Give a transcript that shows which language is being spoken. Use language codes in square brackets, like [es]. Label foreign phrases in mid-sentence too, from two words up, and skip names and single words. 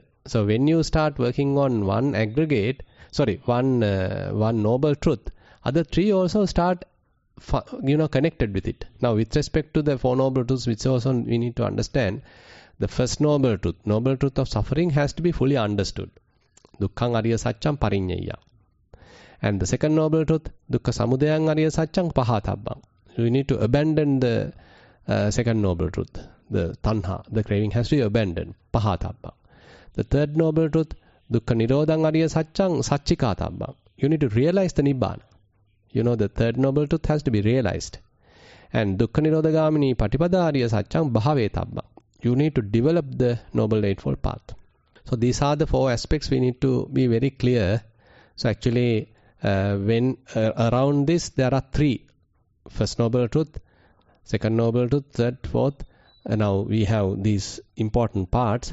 [en] So when you start working on one aggregate, one noble truth, other 3 also start connected with it. Now with respect to the 4 noble truths, which also we need to understand, the first noble truth of suffering has to be fully understood. [pi] Dukkhang ariya saccam pariññeya. [en] And the second noble truth, [pi] dukkha samudayang ariya saccam pahatabbang. [en] You need to abandon the second noble truth, the tanha, the craving has to be abandoned, pahatabbang. The third noble truth, [pi] dukkha nirodhang ariya saccam saccikatabbang. [en] You need to realize the nibbana. The third noble truth has to be realized. [pi] And dukkha nirodhagamini patipada ariya saccam bhavethabbang. [en] You need to develop the Noble Eightfold Path. So these are the 4 aspects we need to be very clear. So actually when around this there are 3. First noble truth, second noble truth, third, fourth. Now we have these important parts.